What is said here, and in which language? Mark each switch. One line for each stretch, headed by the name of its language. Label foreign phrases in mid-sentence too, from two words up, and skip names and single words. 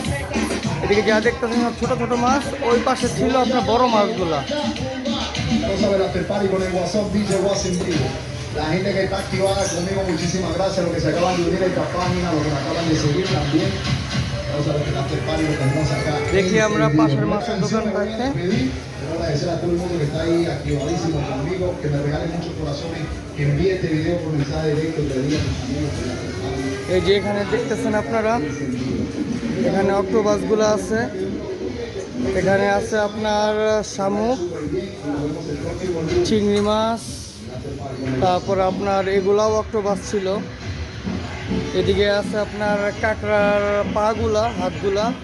Bangla: এদিকে যা দেখতেছেন সব ছোট ছোট মাছ, ওই পাশে ছিল আপনার বড় মাছগুলা।
Spanish: Vamos a ver
English: after party
Spanish: con el WhatsApp DJ WhatsApp en vivo. La gente que está activada conmigo, muchísimas gracias. Los que se acaban de unir a esta página, los que me acaban de seguir también. Vamos a ver el
English: after party
Spanish: lo tenemos acá.
Bangla: দেখি আমরা পাশের মাছের দোকান পাইতে।
Spanish: Quiero agradecer a todo el mundo que está ahí activadísimo conmigo, que me regalen muchos corazones, que envíe este video por mensaje directo, que le diga a tus amigos que la compartan.
Bangla: এই যে এখানে দেখতেছেন আপনারা, এখানে অক্টোপাসগুলো আছে। এখানে আছে আপনার শামুক, চিংড়ি মাছ, তারপর আপনার এগুলাও অক্টোপাস ছিল। এদিকে আছে আপনার কাঁকড়ার পাগুলা, হাতগুলা।